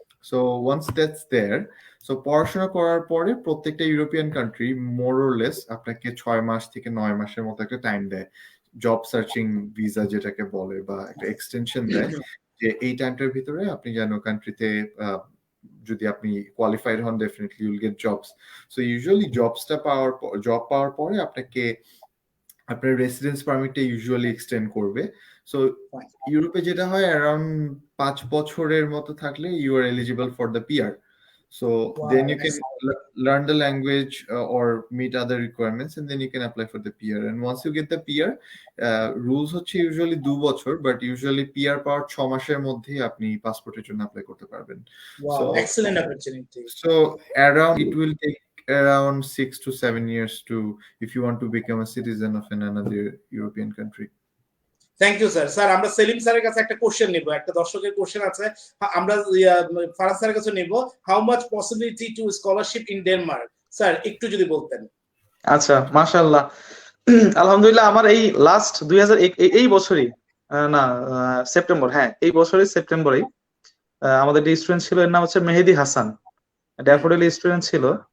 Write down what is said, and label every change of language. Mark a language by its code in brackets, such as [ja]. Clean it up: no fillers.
[en] So once that's there, [bn] so পড়াশোনা করার পরে প্রত্যেকটা European country more or less আপনাকে 6 মাস থেকে 9 মাসের মতো একটা টাইম দেয়, জব সার্চিং ভিসা যেটাকে বলে, বা একটা এক্সটেনশন দেয় যে এই টাইমটার ভিতরে আপনি যেন কান্ট্রিতে যদি আপনি কোয়ালিফাইড হন, ডেফিনেটলি [en] You'll get jobs. [bn] So usually job পাওয়ার পরে আপনাকে আপনার রেসিডেন্স পারমিটটা ইউজুয়ালি এক্সটেন্ড করবে। সো ইউরোপে যেটা হয় অ্যারাউন্ড 5 বছরের মতো থাকলে [en] You are eligible for the PR. So then you can learn the language or meet other requirements, and then you can apply for the PR. And once you get the PR, [bn] rules হচ্ছে usually 2 বছর, but usually PR পাওয়ার 6 মাসের মধ্যে আপনি পাসপোর্টের জন্য apply করতে পারবেন। [en] Wow, excellent opportunity. So around it will take around 6 to 7 years to, if you want to become a citizen of another European country. Thank you sir. [bn] Sir, আমরা সেলিম স্যারের কাছে একটা কোশ্চেন নিব, একটা দর্শকের কোশ্চেন আছে, আমরা ফারাজ স্যারের কাছে নিব। [en] How much possibility to scholarship in Denmark? [bn] Sir একটু যদি বলতেন। আচ্ছা, মাশাআল্লাহ, আলহামদুলিল্লাহ। আমার এই লাস্ট 2000 এই বছরই না সেপ্টেম্বর, হ্যাঁ এই বছরই সেপ্টেম্বরেই আমাদের যে স্টুডেন্ট ছিল, এর নাম হচ্ছে মেহেদি হাসান, ড্যাফোডিল স্টুডেন্ট ছিল।